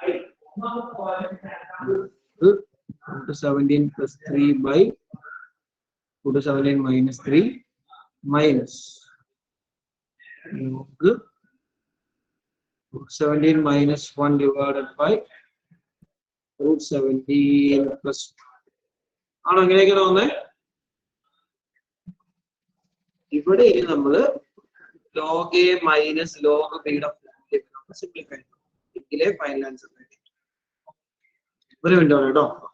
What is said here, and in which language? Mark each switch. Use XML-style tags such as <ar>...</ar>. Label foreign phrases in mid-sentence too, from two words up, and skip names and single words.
<en>Root 17 plus 3 by root 17 minus 3 minus root 17 minus 1 divided by root 17 plus 2.</en> <ml>ആണോ എങ്ങനെയൊക്കെയാണ് വന്നേ? ഇവിടെ നമ്മൾ</ml> <en>log a minus log b</en> <ml>യുടെ സിംപ്ലിഫൈ എങ്കിലേ</ml> <en>final answer</en> <ml>ഒരു മിനിറ്റ് കേട്ടോ.</ml>